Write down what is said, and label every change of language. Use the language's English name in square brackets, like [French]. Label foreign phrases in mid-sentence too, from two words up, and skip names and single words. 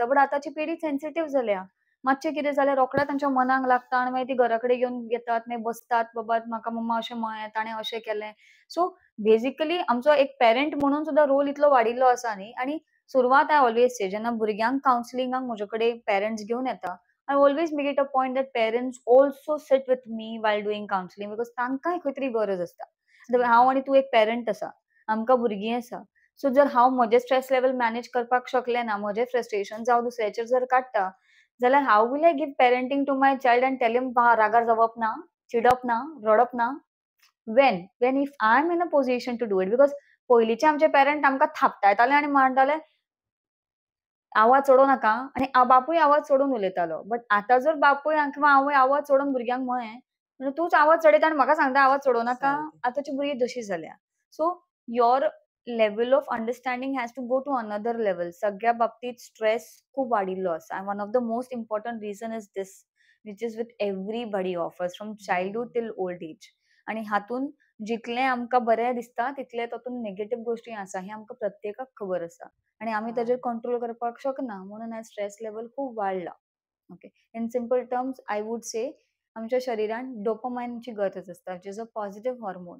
[Konkani] बट आतांची पिढी सेन्सिटीव जाल्या. मातशें कितें जाल्यार रोखडेंच तांच्या मनाक लागता आनी मागीर ती घरा कडेन घेवन येतात, मागीर बसतात, बाबा म्हाका मम्मा अशें म्हळें, ताणें अशें केलें. [English] so basically [Konkani] आमचो एक पेरंट म्हणून सुद्धा रोल इतलो वाडिल्लो आसा न्ही. आनी सुरवात हांव [English] always say, [Konkani] जेन्ना भुरग्यांक कावन्सिलिंगाक म्हजे कडेन पेरंट्स घेवन येता, [English] I always make it a point that parents also sit with me while doing counseling, because [Konkani] तांकांय खंय तरी गरज आसता. हांव आनी तूं एक पेरंट आसा, आमकां भुरगीं आसा. सो जर हांव म्हजे [English] stress level manage [Konkani] करपाक शकलें ना, म्हजें फ्रस्ट्रेशन हांव दुसऱ्याचेर जर काडटा, जाल्यार [English] how will I give parenting to my child and tell him [Konkani] रागार जावप ना, चिडप ना, रडप ना? [English] when if I am in a position to do it, because [Konkani] पयलींचे आमचे पेरंट आमकां थापटायताले आनी म्हणटाले आवाज चडोव नाका, आनी बापूय आवाज चडोवन उलयतालो. बट आतां जर बापूय किंवा आवय आवाज चडोवन भुरग्यांक म्हळें, म्हणजे तूच आवाज चडयता आनी म्हाका सांगता आवाज चडोव नाका. आतांची भुरगीं तशीं जाल्या. [English] so your level of understanding has to go to another level. [Konkani] सगळ्या बाबतींत स्ट्रेस खूब वाडिल्लो आसा. [English] and one of the most important reason is this, which is with everybody of us from childhood till old age. [Konkani] आनी हातून जितलें आमकां बरें दिसता तितले तातूंत नेगेटीव गोश्टी आसा, हें आमकां प्रत्येकाक खबर आसा. आनी आमी ताजेर कंट्रोल करपाक शकना, म्हणून आयज [English] stress level [Konkani] खूब वाडला. ओके. [English] in simple terms I would say, [Konkani] आमच्या शरिरान डोपामायनची गरज आसता, [English] which is a positive hormone.